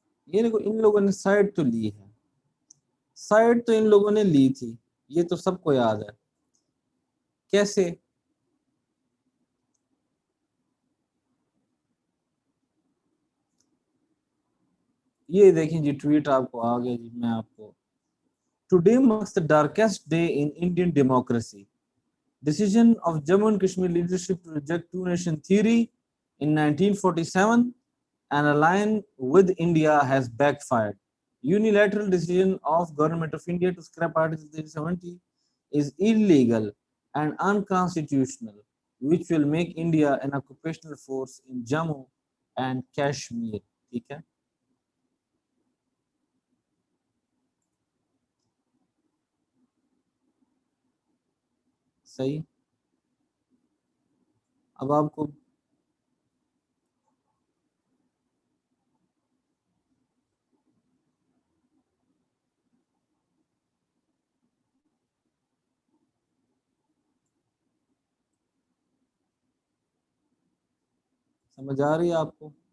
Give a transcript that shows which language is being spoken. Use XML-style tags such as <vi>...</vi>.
<ur>یہ دیکھو، ان لوگوں نے سائڈ تو لی ہے، سائڈ تو ان لوگوں نے لی تھی، یہ تو سب کو یاد ہے۔ کیسے؟ یہ دیکھیں جی ٹویٹ آپ کو آ گیا جی، میں آپ کو</ur> <en>Today marks the darkest day in Indian democracy. Decision of Jammu and Kashmir leadership to reject two-nation theory in 1947 and align with India has backfired. Unilateral decision of Government of India to scrap Article 370 is illegal and unconstitutional, which will make India an occupational force in Jammu and Kashmir.</en> <ur>ٹھیک ہے۔ صحیح، اب آپ کو سمجھ آ رہی ہے آپ کو؟</ur>